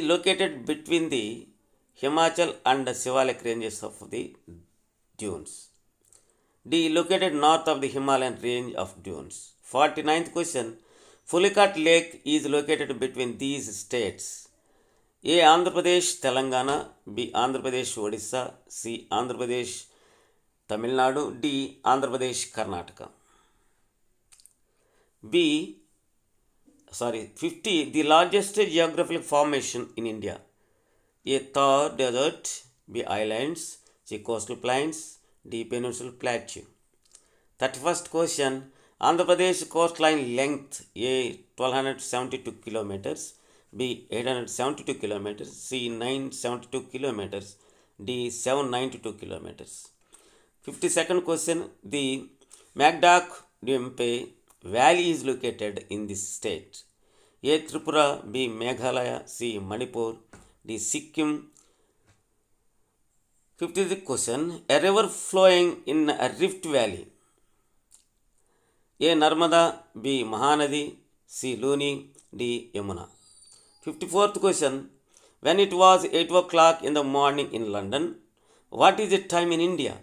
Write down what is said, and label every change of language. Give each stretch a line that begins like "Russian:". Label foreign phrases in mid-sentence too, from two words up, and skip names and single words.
English: Located between the Himachal and the Shivalik ranges of the dunes. D. Located north of the Himalayan range of dunes. 49th question. Pulicat Lake is located between these states. A. Andhra Pradesh, Telangana. B. Andhra Pradesh, Odisha. C. Andhra Pradesh, Tamil Nadu. D. Andhra Pradesh, Karnataka. 50. The largest geographical formation in India. A. Thar Desert. B. Islands. C. Coastal Plains. D. Peninsular Plateau. 31st question. Andhra Pradesh coastline length. A. 1272 kilometers. B. 872 kilometers. C. 972 kilometers. D. 792 kilometers. 52nd question. The Magdak Dimpe Valley is located in this state. A. Tripura. B. Meghalaya. C. Manipur. D. Sikkim. 53rd question. A river flowing in a rift valley. A. Narmada. B. Mahanadi. C. Luni. D. Yamuna. 54th question. When it was 8 o'clock in the morning in London, what is the time in India?